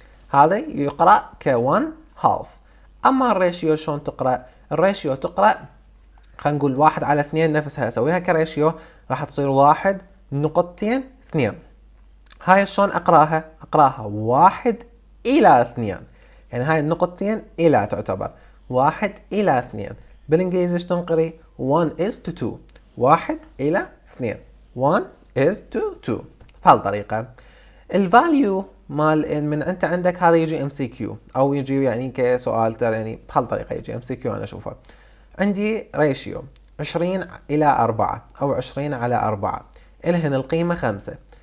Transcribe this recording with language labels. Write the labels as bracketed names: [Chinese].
[Arabic] هذا يقرأ ك1 half. أما الريشيو شلون تقرأ؟ الريشيو تقرأ خلينا نقول 1 على 2 نفسها أسويها كريشيو راح تصير 1 نقطتين 2. هاي شلون أقرأها؟ أقرأها 1 إلى 2. يعني هاي النقطتين إلى تعتبر 1 إلى 2. بالإنجليزي شلون تنقري؟ [English] 1 is to 2. [Arabic] 1 إلى 2. [English] 1 is to 2 [Arabic] بهالطريقة. الفاليو مال من انت عندك هذا يجي MCQ او يجي يعني كسؤال يعني بهالطريقة يجي MCQ انا اشوفه. عندي ريشيو 20 إلى 4 أو 20 على 4 إلهن القيمة 5.